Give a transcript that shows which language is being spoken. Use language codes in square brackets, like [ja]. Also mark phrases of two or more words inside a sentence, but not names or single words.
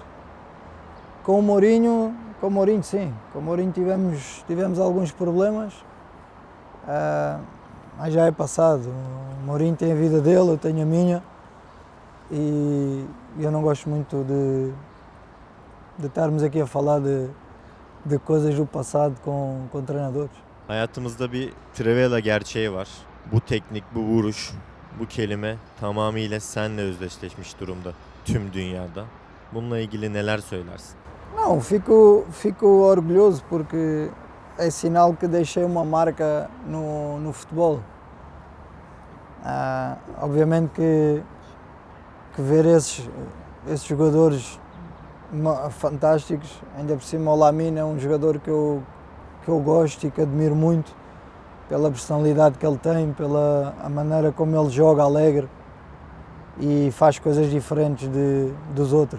[pt] Com o Mourinho sim, com o Mourinho tivemos alguns problemas, mas já é passado. O Mourinho tem a vida dele, eu tenho a minha, e eu não gosto muito de estarmos aqui a falar de coisas do passado com treinadores. [tr] Hayatımızda bir Trivela gerçeği var. Bu teknik, bu vuruş, bu kelime tamamıyla seninle özdeşleşmiş durumda tüm dünyada. Bununla ilgili neler söylersin? [pt] Não, fico orgulhoso porque é sinal que deixei uma marca no futebol. Obviamente que ver esses jogadores fantásticos, ainda por cima o Lamine é um jogador que eu gosto e que admiro muito pela personalidade que ele tem, pela a maneira como ele joga alegre e faz coisas diferentes dos outros.